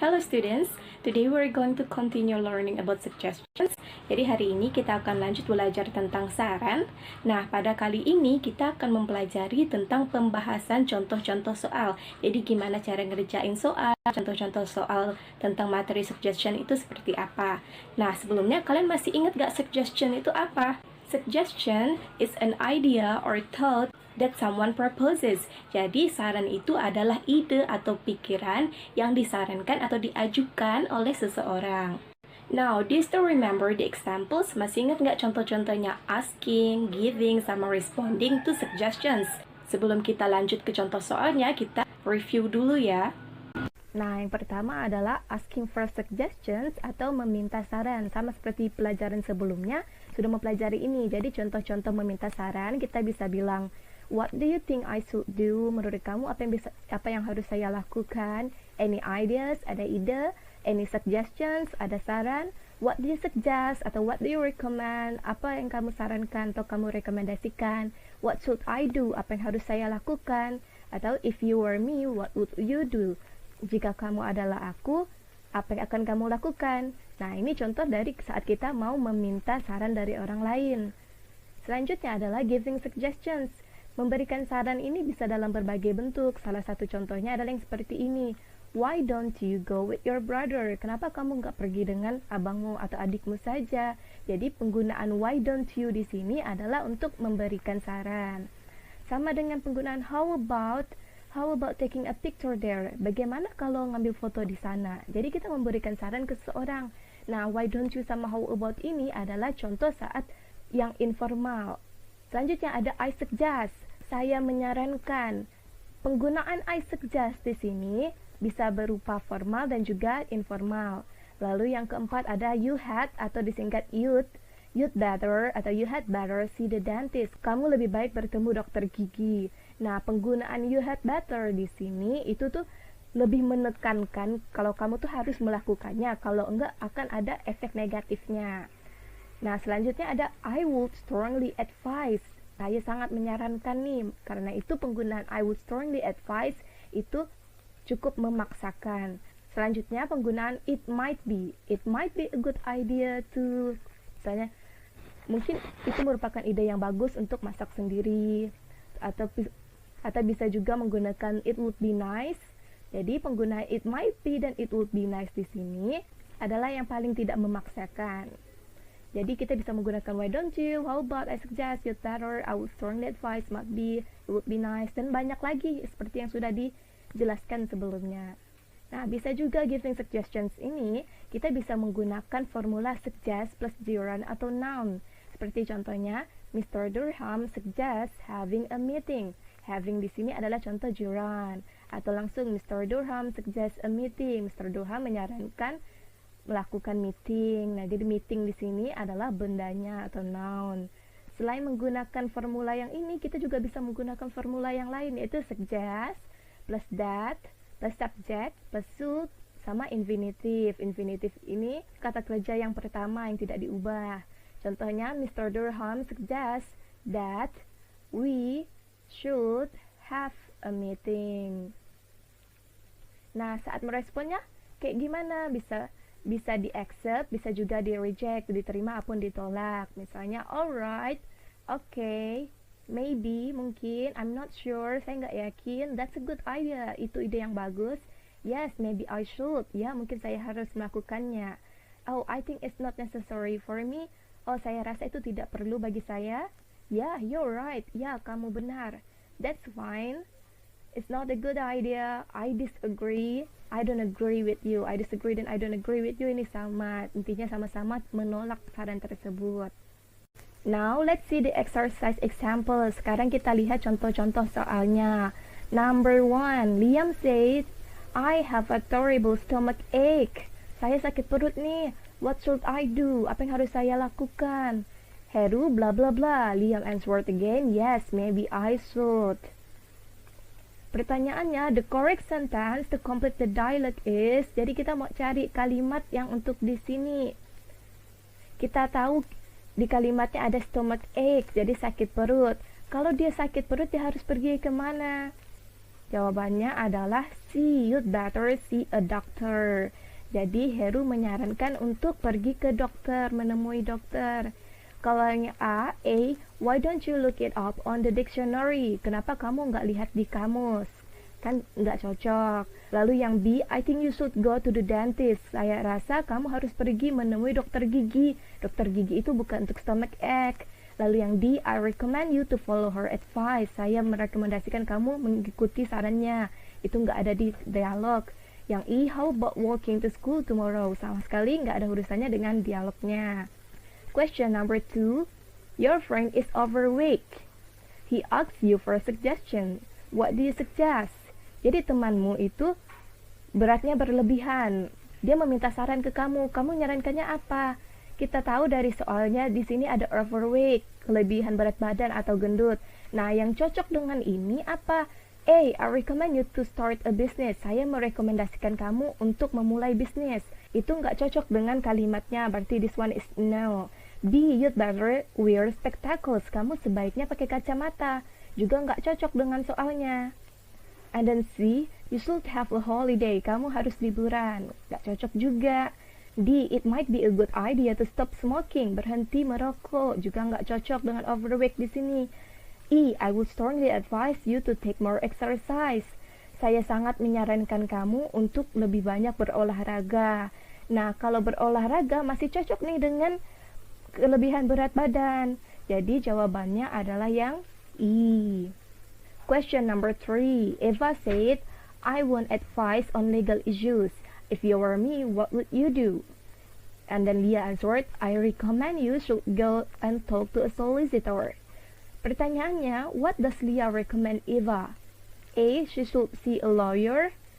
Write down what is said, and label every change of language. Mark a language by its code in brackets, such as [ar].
[en] Hello students, today we're going to continue learning about suggestions. [id] Jadi hari ini kita akan lanjut belajar tentang saran. Nah, pada kali ini kita akan mempelajari tentang pembahasan contoh-contoh soal. Jadi gimana cara ngerjain soal, contoh-contoh soal tentang materi suggestion itu seperti apa. Nah, sebelumnya kalian masih ingat gak suggestion itu apa? [en] Suggestion is an idea or thought that someone proposes. [id] Jadi saran itu adalah ide atau pikiran yang disarankan atau diajukan oleh seseorang. [en] Now, do you still remember the examples? [id] Masih ingat nggak contoh-contohnya asking, giving, sama [en] responding to suggestions? [id] Sebelum kita lanjut ke contoh soalnya, kita review dulu ya. Nah, yang pertama adalah [en] asking for suggestions [id] atau meminta saran. Sama seperti pelajaran sebelumnya, sudah mempelajari ini. Jadi contoh-contoh meminta saran, kita bisa bilang, [en] what do you think I should do? [id] Menurut kamu apa yang harus saya lakukan? [en] Any ideas? [id] Ada ide? [en] Any suggestions? [id] Ada saran? [en] What do you suggest? Atau what do you recommend? [id] Apa yang kamu sarankan atau kamu rekomendasikan? [en] What should I do? [id] Apa yang harus saya lakukan? [en] Atau if you were me, what would you do? [id] Jika kamu adalah aku, apa yang akan kamu lakukan? Nah, ini contoh dari saat kita mau meminta saran dari orang lain. Selanjutnya adalah giving suggestions. Memberikan saran ini bisa dalam berbagai bentuk. Salah satu contohnya adalah yang seperti ini. [en] Why don't you go with your brother? [id] Kenapa kamu nggak pergi dengan abangmu atau adikmu saja? Jadi penggunaan [en] why don't you [id] di sini adalah untuk memberikan saran. Sama dengan penggunaan [en] how about taking a picture there? [id] Bagaimana kalau ngambil foto di sana? Jadi kita memberikan saran ke seseorang. Nah, [en] why don't you [id] sama [en] how about [id] ini adalah contoh saat yang informal. Selanjutnya ada [en] I suggest. [id] Saya menyarankan. Penggunaan [en] I suggest [id] di sini bisa berupa formal dan juga informal. Lalu yang keempat ada you had atau disingkat you'd better atau [en] you had better see the dentist. [id] Kamu lebih baik bertemu dokter gigi. Nah, penggunaan [en] you had better [id] di sini itu tuh lebih menekankan kalau kamu tuh harus melakukannya, kalau enggak akan ada efek negatifnya. Nah, selanjutnya ada [en] I would strongly advise. [id] Saya sangat menyarankan nih. Karena itu penggunaan [en] I would strongly advise [id] itu cukup memaksakan. Selanjutnya penggunaan it might be. [en] It might be a good idea to, [id] misalnya mungkin itu merupakan ide yang bagus untuk masak sendiri, atau bisa juga menggunakan it would be nice. Jadi penggunaan [en] it might be [id] dan [en] it would be nice [id] di sini adalah yang paling tidak memaksakan. Jadi kita bisa menggunakan [en] why don't you, how about, I suggest, you'd better, I would strongly advise, might be, it would be nice, [id] dan banyak lagi seperti yang sudah dijelaskan sebelumnya. Nah, bisa juga giving suggestions ini kita bisa menggunakan formula suggest plus gerund atau noun. Seperti contohnya, Mr. [en] Durham suggests having a meeting. Having [id] di sini adalah contoh gerund. Atau langsung [en] Mr. Durham suggests a meeting. [id] Mr. Durham menyarankan melakukan meeting. Nah, jadi meeting di sini adalah bendanya atau noun. Selain menggunakan formula yang ini, kita juga bisa menggunakan formula yang lain, yaitu suggest plus that plus subject plus should sama infinitive. Infinitive ini kata kerja yang pertama yang tidak diubah. Contohnya, Mr. [en] Durham suggests that we should have a meeting. [id] Nah, saat meresponnya kayak gimana? Bisa di-accept, bisa juga di-reject, diterima ataupun ditolak. [en] Misalnya, alright, okay, maybe, mungkin, I'm not sure, [id] saya nggak yakin, [en] that's a good idea, [id] itu ide yang bagus. [en] Yes, maybe I should, [id] ya mungkin saya harus melakukannya. [en] Oh, I think it's not necessary for me. [id] Oh, saya rasa itu tidak perlu bagi saya. [en] Yeah, you're right, [id] ya kamu benar. [en] That's fine. It's not a good idea. I disagree. I don't agree with you. [id] I disagree dan [en] I don't agree with you. [id] Ini sama. Intinya sama-sama menolak saran tersebut. [en] Now, let's see the exercise example. [id] Sekarang kita lihat contoh-contoh soalnya. [en] Number 1. Liam said, I have a terrible stomach ache. [id] Saya sakit perut nih. [en] What should I do? [id] Apa yang harus saya lakukan? Heru bla bla bla. [en] Liam answered again, yes, maybe I should. [id] Pertanyaannya, [en] the correct sentence to complete the dialogue is, [id] jadi kita mau cari kalimat yang untuk di sini. Kita tahu di kalimatnya ada stomach ache, jadi sakit perut. Kalau dia sakit perut, dia harus pergi kemana? Jawabannya adalah C. [en] You'd better see a doctor. [id] Jadi Heru menyarankan untuk pergi ke dokter, menemui dokter. Kalau yang A, [en] why don't you look it up on the dictionary? [id] Kenapa kamu nggak lihat di kamus? Kan nggak cocok. [en] Lalu yang B, I think you should go to the dentist. [id] Saya rasa kamu harus pergi menemui dokter gigi. Dokter gigi itu bukan untuk stomach ache. [en] Lalu yang D, I recommend you to follow her advice. [id] Saya merekomendasikan kamu mengikuti sarannya. Itu nggak ada di dialog. [en] Yang E, how about walking to school tomorrow? [id] Sama sekali nggak ada urusannya dengan dialognya. [en] Question number 2. Your friend is overweight. He asks you for a suggestion. What do you suggest? [id] Jadi temanmu itu beratnya berlebihan. Dia meminta saran ke kamu. Kamu nyarankannya apa? Kita tahu dari soalnya di sini ada overweight, kelebihan berat badan atau gendut. Nah, yang cocok dengan ini apa? [en] A, I recommend you to start a business. [id] Saya merekomendasikan kamu untuk memulai bisnis. Itu nggak cocok dengan kalimatnya, berarti [en] this one is no. B, you'd better wear spectacles. [id] Kamu sebaiknya pakai kacamata. Juga nggak cocok dengan soalnya. [en] And then C, you should have a holiday. [id] Kamu harus liburan. Nggak cocok juga. D, [en] it might be a good idea to stop smoking. [id] Berhenti merokok. Juga nggak cocok dengan overweight di sini. [en] E, I would strongly advise you to take more exercise. [id] Saya sangat menyarankan kamu untuk lebih banyak berolahraga. Nah, kalau berolahraga masih cocok nih dengan kelebihan berat badan. Jadi jawabannya adalah yang E. [en] Question number 3. Eva said, I want advice on legal issues. If you were me, what would you do? And then Leah answered, I recommend you should go and talk to a solicitor. Pertanyaannya, what does Leah recommend Eva? A, she should see a lawyer.